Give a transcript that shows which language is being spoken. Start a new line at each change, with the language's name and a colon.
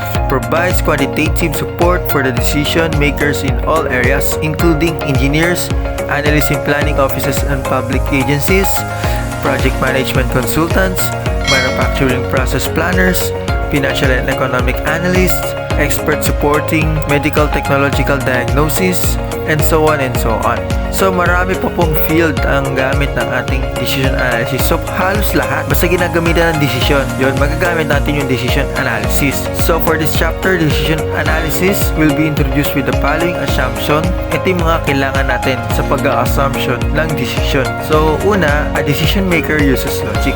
English: Provides quantitative support for the decision makers in all areas, including engineers, analysts in planning offices and public agencies, project management consultants, manufacturing process planners, financial and economic analysts, experts supporting medical technological diagnosis, and so on and so on.
Filipino: So, marami po pong field ang gamit ng ating decision analysis. So, halos lahat, basta ginagamitan ng decision, yun, magagamit natin yung decision analysis.
English: So, for this chapter, decision analysis will be introduced with the following assumption.
Filipino: Ito yung mga kailangan natin sa pag-assumption ng decision.
English: So, una, a decision maker uses logic.